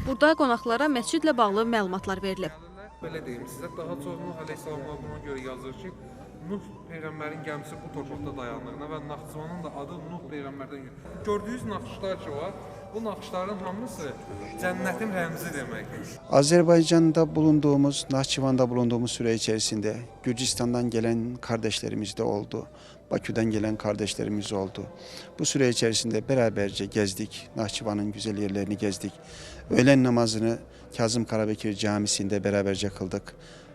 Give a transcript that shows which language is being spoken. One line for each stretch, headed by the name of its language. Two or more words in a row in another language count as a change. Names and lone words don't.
Azerbaijani: Burada qonaqlara məscidlə bağlı məlumatlar verilib. Belə deyim sizə, daha çox Nuh əleyhissalamına buna görə yazır ki, Nuh Peyğəmbərin gəmisi bu torpaqda dayandığına və Naxçıvanın da adı Nuh Peyğəmbərdən gəlir. Gördüyünüz naxışlar ki var, bu naxışların hamısı cənnətin rəmzi deməkdir.
Turkish: Azerbaycan'da bulunduğumuz, Naxçıvan'da bulunduğumuz süre içerisinde Gürcistan'dan gelen kardeşlerimiz de oldu. Bakü'den gelen kardeşlerimiz oldu. Bu süre içerisinde beraberce gezdik. Naxçıvan'ın güzel yerlerini gezdik. Öğlen namazını Kazım Karabekir Camisi'nde beraberce kıldık.